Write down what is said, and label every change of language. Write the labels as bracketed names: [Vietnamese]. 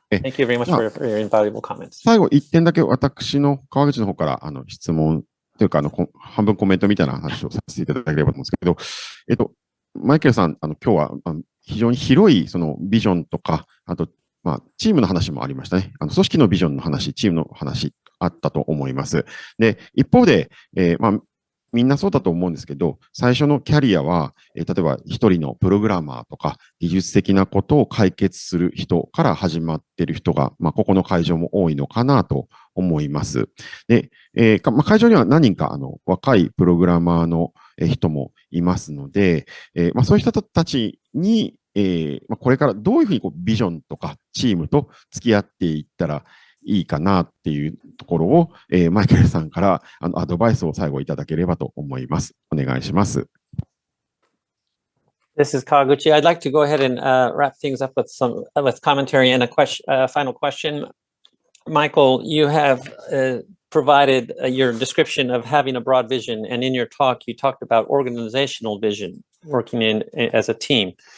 [English] Thank you very much for your invaluable comments. [Japanese] 最後、1点だけ私の川口の方から質問というか半分コメントみたいな話をさせていただければと思うんですけど、マイケルさん、今日は非常に広いそのビジョンとか、あと、チームの話もありましたね。組織のビジョンの話、チームの話あったと思います。で、一方で、みんなそうだと思うんですけど、最初のキャリアは、例えば一人のプログラマーとか、技術的なことを解決する人から始まっている人が、ここの会場も多いのかなと思います。で、会場には何人か若いプログラマーの人もいますので、そういう人たちに、これからどういうふうにビジョンとかチームと付き合っていったらいいかなっていうところを、マイケルさんからアドバイスを最後いただければと思います。お願いします。 [English] This is Kawaguchi. I'd like to go ahead and wrap things up with commentary and a final question. Michael, you have provided your description of having a broad vision, and in your talk, you talked about organizational vision, working as a team.